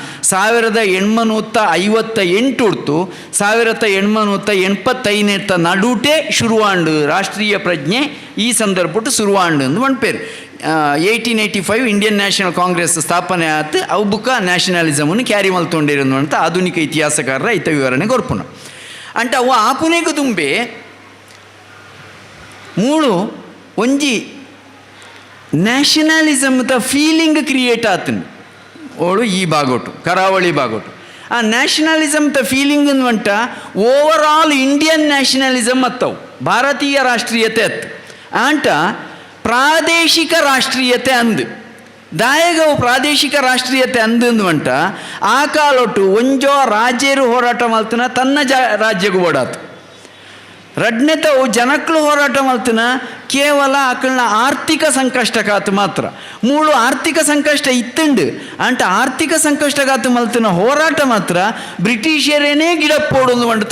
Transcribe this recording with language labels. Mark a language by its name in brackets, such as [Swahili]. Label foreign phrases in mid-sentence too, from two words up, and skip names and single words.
[Tulu] 1858 ಉಡ್ತು 1885 ನಡುಟೆ ಶುರುವಾಂಡು ರಾಷ್ಟ್ರೀಯ ಪ್ರಜ್ಞೆ ಈ ಸಂದರ್ಭಟ್ಟು ಶುರುವಾಂಡು ಅಂದು ಮನ್ಪೇರು 1885 ಇಂಡಿಯನ್ ನ್ಯಾಷನಲ್ ಕಾಂಗ್ರೆಸ್ ಸ್ಥಾಪನೆ ಆಯ್ತು ಅವು ಬುಕ್ಕ ನ್ಯಾಷನಲಿಸಮನ್ನು ಕ್ಯಾರಿ ಮಲ್ತೊಂಡಿರೋದು ಅಂತ ಆಧುನಿಕ ಇತಿಹಾಸಕಾರರ ಐತ ವಿವರಣೆ ಕೊರ್ಪುನ ಅಂಟ ಅವು ಆಪುನೆಗೂ ತುಂಬೆ ಮೂಳು ಒಂಜಿ ನ್ಯಾಷನಲಿಸಮ್ದ [English] feeling create [Tulu] ಆತನು ಓಳು ಈ ಬಾಗೋಟು ಕರಾವಳಿ ಬಾಗೋಟು ಆ ನ್ಯಾಷನಲಿಸಮ್ದ ಫೀಲಿಂಗ್ ಅನ್ನುವಂಟ [English] overall Indian nationalism [Tulu] ಅತ್ತವು ಭಾರತೀಯ ರಾಷ್ಟ್ರೀಯತೆ ಅತ್ತು ಅಂಟ ಪ್ರಾದೇಶಿಕ ರಾಷ್ಟ್ರೀಯತೆ ಅಂದು ದಾಯಗವು ಪ್ರಾದೇಶಿಕ ರಾಷ್ಟ್ರೀಯತೆ ಅಂದಂತ ಆ ಕಾಲೊಟ್ಟು ಒಂಜೋ ರಾಜ್ಯರು ಹೋರಾಟ ಮಲ್ತನ ತನ್ನ ರಾಜ್ಯಗೂ ಓಡಾತು ರಡ್ನೆತವು ಜನಕ್ಕಳು ಹೋರಾಟ ಮಲ್ತನ ಕೇವಲ ಆಕಳನ್ನ ಆರ್ಥಿಕ ಸಂಕಷ್ಟಕ್ಕಾತು ಮಾತ್ರ ಮೂಳು ಆರ್ಥಿಕ ಸಂಕಷ್ಟ ಇತ್ತುಂಡು ಅಂಟ ಆರ್ಥಿಕ ಸಂಕಷ್ಟಕ್ಕಾತು ಮಲ್ತಿನ ಹೋರಾಟ ಮಾತ್ರ ಬ್ರಿಟಿಷರೇನೇ ಗಿಡಪ್ಪೋಡು ಮಂಡತು